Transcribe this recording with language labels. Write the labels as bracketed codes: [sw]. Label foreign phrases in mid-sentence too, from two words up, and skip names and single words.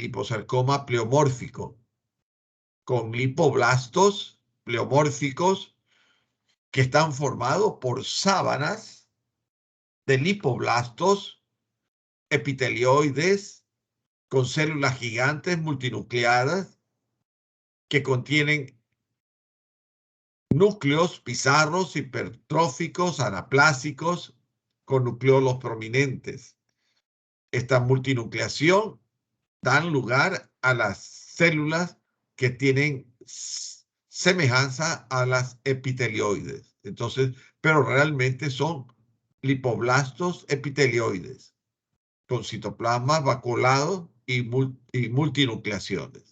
[es] liposarcoma pleomórfico, con lipoblastos pleomórficos que están formados por sábanas de lipoblastos epitelioides con células gigantes multinucleadas que contienen núcleos pizarros hipertróficos anaplásicos con nucleolos prominentes. Esta multinucleación dan lugar a las células que tienen semejanza a las epitelioides. Entonces, pero realmente son lipoblastos epitelioides con citoplasma vacuolado y multinucleaciones.